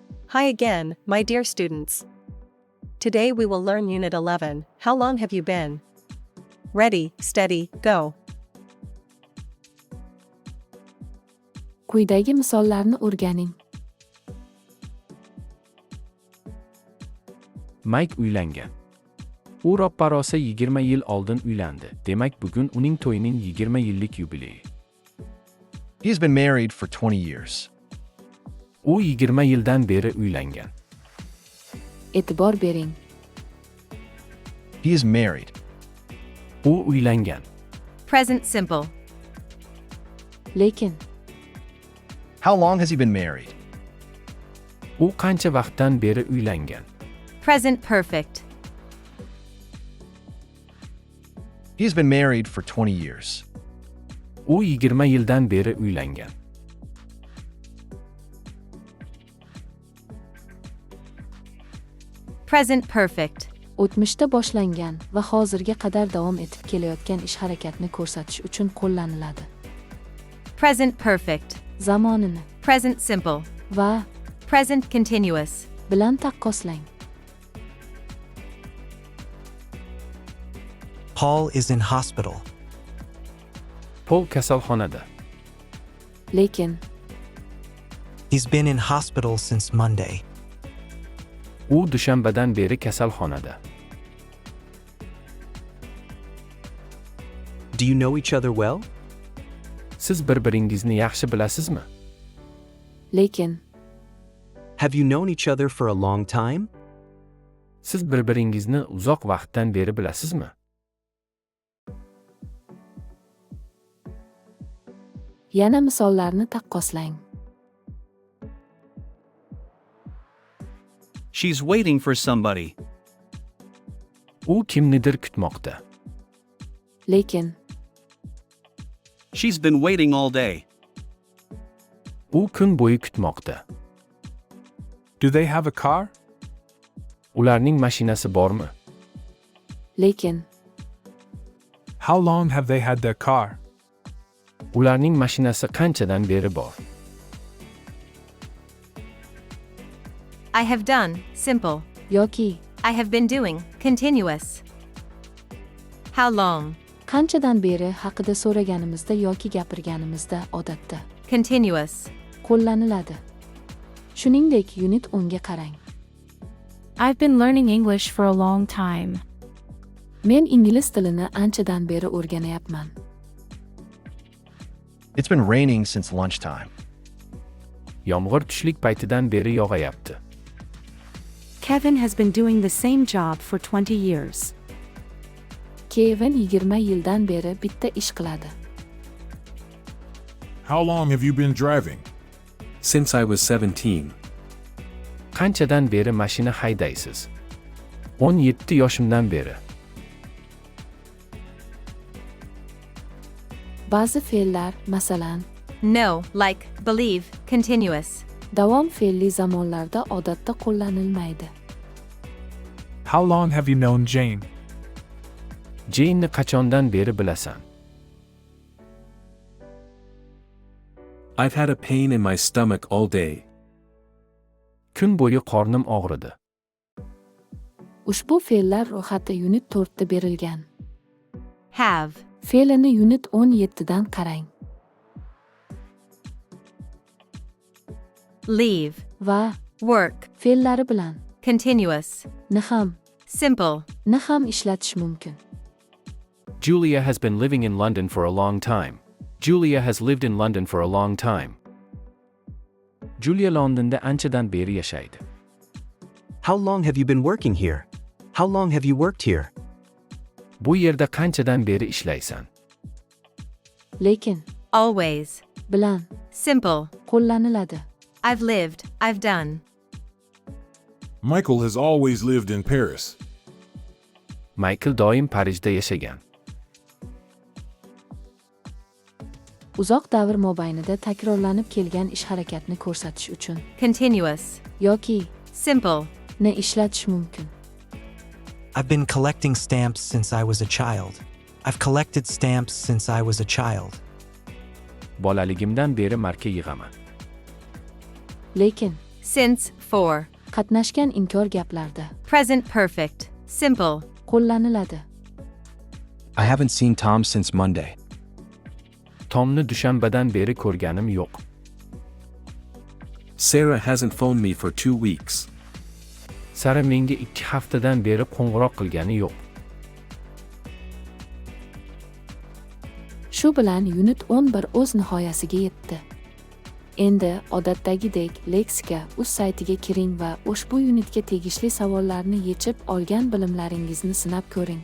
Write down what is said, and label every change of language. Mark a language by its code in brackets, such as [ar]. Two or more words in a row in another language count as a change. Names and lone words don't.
[en] Hi again, my dear students. Today we will learn Unit 11, How long have you been? Ready, steady, go. [uz] Quyidagi misollarni o'rganing. Mike uylangan. U roppa-rosa 20 yil oldin uylandi. Demak, bugun uning to'yining 20 yillik yubileyi. [en] He's been married for 20 years. [uz] U 20 yildan beri uylangan. E'tibor bering. [en] He is married. [uz] U uylangan. [en] Present simple. [uz] Lekin [en] How long has he been married? [uz] U qancha vaqtdan beri uylangan. [en] Present perfect. He's been married for 20 years. U 20 yildan beri uylangan. Present perfect. [uz] o'tmishda boshlangan va hozirga qadar davom etib kelayotgan ish harakatni ko'rsatish uchun qo'llaniladi. [en] Present perfect. [uz] Zamonini [en] Present simple. [uz] va [en] Present continuous. [uz] bilan taqqoslang. [en] Paul is in hospital. [uz] Paul kasalxonada. Lekin [en] He's been in hospital since Monday. [uz] U dushanbadan beri kasalxonada. [en] Do you know each other well? [uz] Siz bir-biringizni yaxshi bilasizmi? lekin [en] Have you known each other for a long time? [uz] Siz bir-biringizni uzoq vaqtdan beri bilasizmi? yana misollarni taqqoslang. [en] She's waiting for somebody. [uz] U kimnidir kutmoqda. Lekin [en] She's been waiting all day. [uz] U kun bo'yi kutmoqda. [en] Do they have a car? [uz] Ularning mashinasi bormi? lekin [en] How long have they had their car? [uz] Ularning mashinasi qanchadan beri bor? [en] I have done simple. [uz] yoki [en] I have been doing continuous. How long? [uz] qanchadan beri haqida so'raganimizda yoki gapirganimizda odatda Continuous. qo'llaniladi. Shuningdek, unit 10 ga qarang. [en] I've been learning English for a long time. [uz] Men ingliz tilini anchadan beri o'rganayapman. [en] It's been raining since lunchtime. [uz] Yomg'ir tushlik paytidan beri yog'ayapti. [en] Kevin has been doing the same job for 20 years. [uz] Kevin 20 yildan beri bitta ish qiladi. [en] How long have you been driving? Since I was 17. [uz] Qanchadan beri mashina haydaysiz? 17 yoshimdan beri. Ba'zi fe'llar, masalan, [en] No, like, believe, continuous. [uz] davom fe'lli zamonlarda odatda qo'llanilmaydi. [en] How long have you known Jane? [uz] Jane'ni qachondan beri bilasan? [en] I've had a pain in my stomach all day. [uz] Kun bo'yi qornim og'ridi. Ushbu fe'llar ro'yxati unit 4 da berilgan. Have. Fe'lini unit 17 dan qarang. Leave. Va Work. fe'llari bilan Continuous. ni ham Simple. ishlatish mumkin. [en] Julia has been living in London for a long time. Julia has lived in London for a long time. [uz] Julia Londonda anchadan beri yashaydi. [en] How long have you been working here? How long have you worked here? [uz] Bu yerda qanchadan beri ishlaysan? Lekin Always. bilan Simple. qo'llaniladi. [en] I've lived, I've done. Michael has always lived in Paris. [uz] Michael doim Parijda yashagan. Uzoq davr mobaynida takrorlanib kelgan ish harakatni ko'rsatish uchun Continuous. yoki Simple. ni ishlatish mumkin. [en] I've been collecting stamps since I was a child. I've collected stamps since I was a child. [uz] Bolaligimdan beri marka yig'aman. Lekin [en] Since, for. [uz] Qatnashgan inkor gaplarda [en] Present perfect. Simple. [uz] qo'llaniladi. [en] I haven't seen Tom since Monday. [uz] Tomni dushanbadan beri ko'rganim yo'q. [en] Sarah hasn't phoned me for 2 weeks. [uz] Sara menga 2 haftadan beri qo'ng'iroq qilgani yo'q. Shu bilan unit 11 o'z nihoyasiga yetdi. Endi odatdagidek leksika.uz saytiga kiring va ushbu unitga tegishli savollarni yechib olgan bilimlaringizni sinab ko'ring.